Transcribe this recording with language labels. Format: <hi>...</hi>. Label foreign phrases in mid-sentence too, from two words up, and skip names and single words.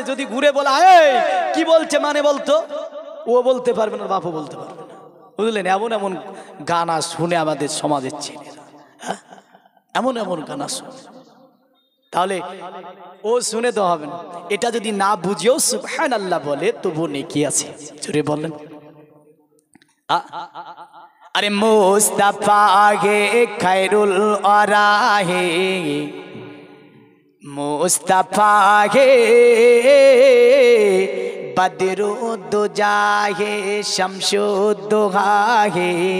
<bn>যদি ঘুরে বলা কি বলছে মানে বলতো, ও বলতে পারবে না, বাপও বলতে পারবে না, বুঝলেন? এমন গানা শুনে আমাদের সমাজের ছেলেরা, এমন গানা শুনে। তাহলে ও শুনে তো হবে না। এটা যদি না বুঝেও সুবহানাল্লাহ বলে তবু নেকি আছে। জোরে বলেন।</bn> <ur>ارے مصطفیٰ ہی خیر الوریٰ ہے، مصطفیٰ ہی بدر الدجیٰ ہے، شمس الضحیٰ ہے,</ur>